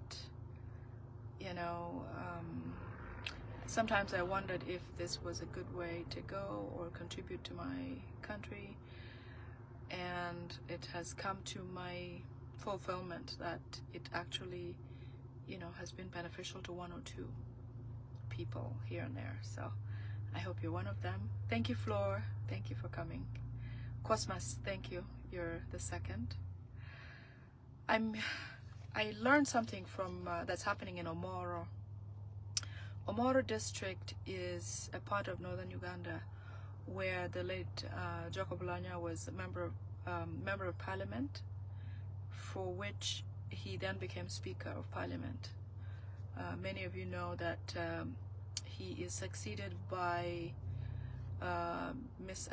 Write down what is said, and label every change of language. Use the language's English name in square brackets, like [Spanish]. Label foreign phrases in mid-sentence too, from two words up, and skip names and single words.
[English] You know, sometimes I wondered if this was a good way to go or contribute to my country, and it has come to my fulfillment that it actually, has been beneficial to one or two people here and there. So I hope you're one of them. Thank you, Floor. Thank you for coming. Cosmas, thank you. You're the second. I learned something from that's happening in Omoro. Omoro district is a part of northern Uganda where the late Jacob Lanya was a member of parliament, for which he then became Speaker of Parliament. Many of you know that he is succeeded by Mrs.